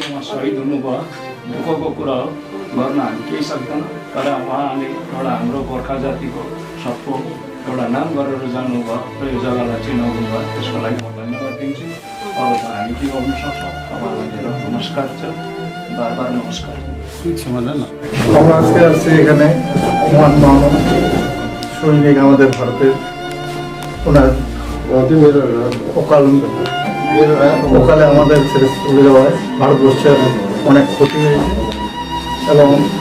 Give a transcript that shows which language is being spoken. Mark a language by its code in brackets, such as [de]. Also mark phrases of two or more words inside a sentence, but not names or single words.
[ne] उहाँ शहीद हुनुभयो, दुःखको कुरा हो, गर्न हामी केही सक्दैन, तर उहाँले एउटा हाम्रो गोर्खा जातिको सबको एउटा नाम गरेर जानुभयो र यो जग्गालाई चिनाउनु भयो। त्यसको लागि म धन्यवाद दिन्छु। अरू त हामी के गर्नु सक्छौँ। तपाईँलाई मेरो नमस्कार छ, बार नमस्कार। [bn] আমরা আজকে আসছি এখানে মহান মানব সৈনিক আমাদের ভারতের ওনার অকালে আমাদের ছেড়ে চলে যাওয়ায় ভারতবর্ষের অনেক ক্ষতি হয়েছে এবং